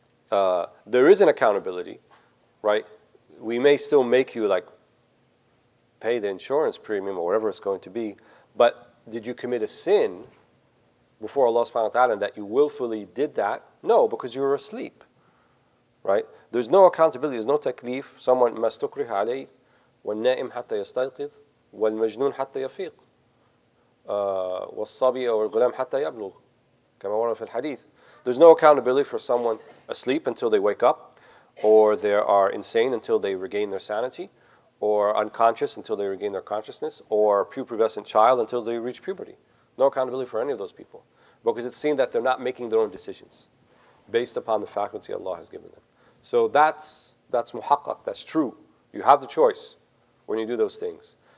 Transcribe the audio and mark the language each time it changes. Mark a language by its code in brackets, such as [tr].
[en] There is an accountability, right? We may still make you like pay the insurance premium or whatever it's going to be, but did you commit a sin before Allah subhanahu wa ta'ala that you willfully did that? No, because you were asleep. Right? There's no accountability, there's no taklif. Someone [ar] ما استكره عليه والنائم حتى يستيقظ والمجنون حتى يفيق والصبي أو الغلام حتى يبلغ كما ورد في الحديث. [en] There's no accountability for someone asleep until they wake up, or they are insane until they regain their sanity, or unconscious until they regain their consciousness, or pubescent child until they reach puberty. No accountability for any of those people, because it's seen that they're not making their own decisions based upon the faculty Allah has given them. So that's muhaqqaq, that's true. You have the choice when you do those things.